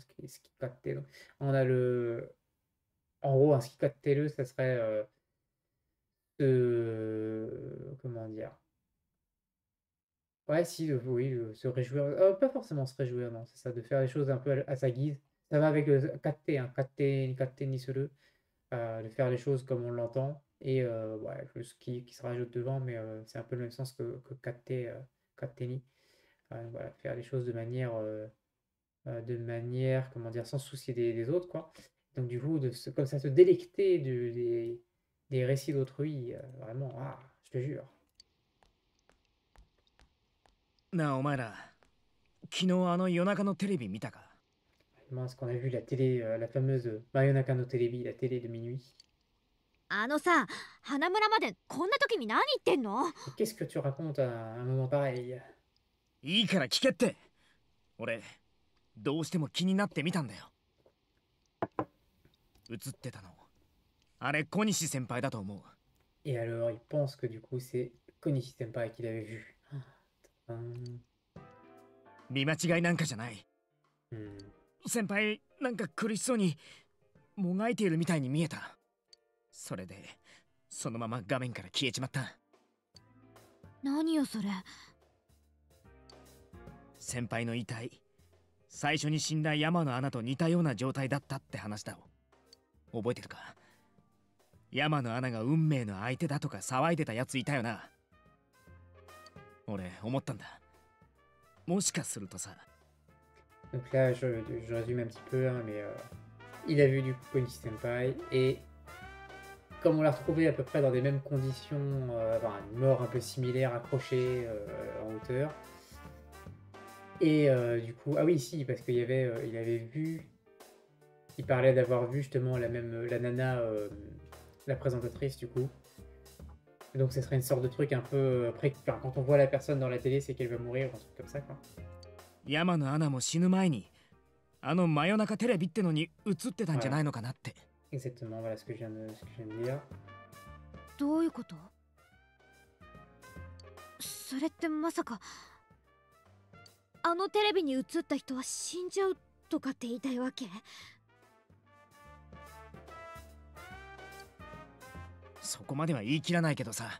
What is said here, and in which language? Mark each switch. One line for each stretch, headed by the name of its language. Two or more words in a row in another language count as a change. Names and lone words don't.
French: Skikatte. Donc, on a le. En gros, un skikatte, ça serait. Comment dire? Ouais, si, oui, se réjouir. Pas forcément se réjouir, non, c'est ça, de faire les choses un peu à sa guise. Ça va avec le katte, hein,
Japanese: 勝手にする.
French: De faire les choses comme on l'entend. Et ouais, juste qui se rajoute devant, mais c'est un peu le même sens que Katteni. Voilà, faire les choses de manière, comment dire, sans se soucier des autres, quoi. Donc du coup, comme ça, se délecter des récits d'autrui, vraiment, ah, je te jure.
Japanese: なあお前ら昨日あの夜中のテレビ見たか？
French: Vraiment, est-ce qu'on a vu la télé, la fameuse
Japanese: 真夜中のテレビ,
French: la télé de minuit?
Japanese: あのさ、花村までこんな時に何言ってんの？
French: Et qu'est-ce que tu racontes à un moment pareil?
Japanese: いいから聞けって。俺どうしても気になってみたんだよ。映ってたのあれ小西先輩だと思う。
French: Et alors, il pense que du coup, c'est Konishi Senpai qu'il avait vu. Hum,
Japanese: 見間違いなんかじゃない。 hmm. 先輩なんか苦しそうにもがいているみたいに見えた。それでそのまま画面から消えちまった。何よそれ。先輩の遺体最初に死んだ山の穴と似たような状態だったって話だ。覚えてるか？山の穴が運命の相手だとか騒いでたやついたよな。俺思ったんだ。もしかするとさ。
French: Donc là, je résume un petit peu, hein, mais il a vu du coup Konishi Senpai, et comme on l'a retrouvé à peu près dans les mêmes conditions, enfin, une mort un peu similaire, accrochée en hauteur. Et du coup, ah oui, si, parce il avait vu, il parlait d'avoir vu justement la nana, la présentatrice du coup. Donc ce serait une sorte de truc un peu, après, enfin, quand on voit la personne dans la télé, c'est qu'elle va mourir, ou un truc comme ça, quoi.
Japanese: 山の穴も死ぬ前にあの真夜中テレビってのに映ってたんじゃないのかなって。
French: Exactement, voilà ce que je viens de dire.
Japanese: どういうこと？それってまさかあのテレビに映った人は死んじゃうとかって言いたいわけ？そこまでは言い切らないけどさ。